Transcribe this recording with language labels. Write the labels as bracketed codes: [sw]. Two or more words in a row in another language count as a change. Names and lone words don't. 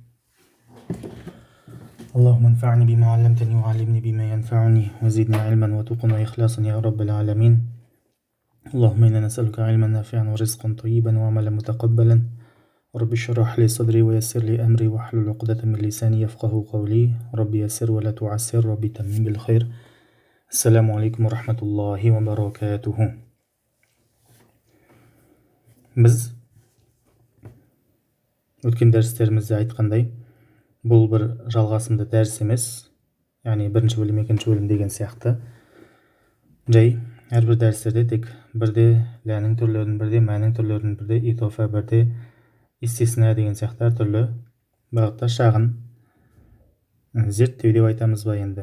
[ar] اللهم انفعني بما علمتني وعلمني بما ينفعني وزدني علما وتقا وإخلاصا يا رب العالمين اللهم إنا نسألك علما نافعا ورزقا طيبا وعملا متقبلا رب اشرح لي صدري ويسر لي أمري واحلل عقدة من لساني يفقه قولي ربي يسر ولا تعسر ربي تمم بالخير السلام عليكم ورحمة الله وبركاته. [kk] Біз өткен дәрістерімізде айтқандай, бұл бір жалғасымды дәріс емес, яғни бірінші бөлім, екінші бөлім деген сияқты. Жай әрбір дәрістерде тек бірде ләнің түрлерін, бірде мәнің түрлерін, бірде итофа, бірде истисна деген сияқты әртүрлі бағытта шағын зерттеу деп айтамыз ба енді.